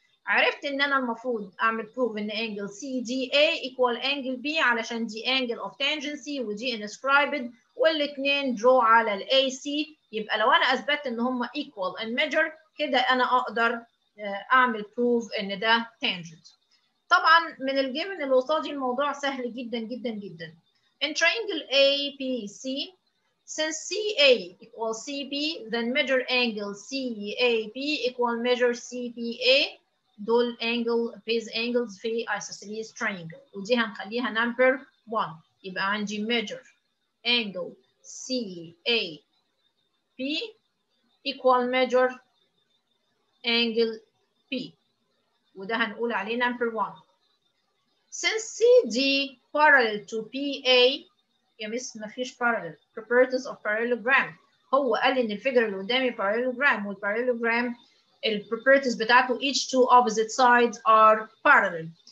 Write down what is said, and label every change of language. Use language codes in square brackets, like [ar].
[ar] عرفت ان انا المفروض اعمل بروف ان انجل سي دي اي ايكوال انجل بي علشان دي انجل اوف تانجنسي ودي انسكرايبد، والاثنين درو على الاي سي. يبقى لو انا اثبتت ان هم equal and measure كده انا اقدر اعمل بروف ان ده تانجنت. طبعا من الجيفن اللي قصادي الموضوع سهل جدا جدا جدا. [en] In triangle ABC, since CA equals CB, then measure angle CAB equal measure CBA. [ar] دول base angles في isosceles triangle، ودي هنخليها number 1. يبقى عندي measure angle CAB equal measure angle B، وده هنقول عليه number 1. [en] Since CD parallel to PA، [ar] يا مس مفيش [en] parallel، properties of parallelogram. [ar] هو قال ان الفيجر اللي قدامي parallelogram، والparallelogram الproperties بتاعته [en] each two opposite sides are parallel.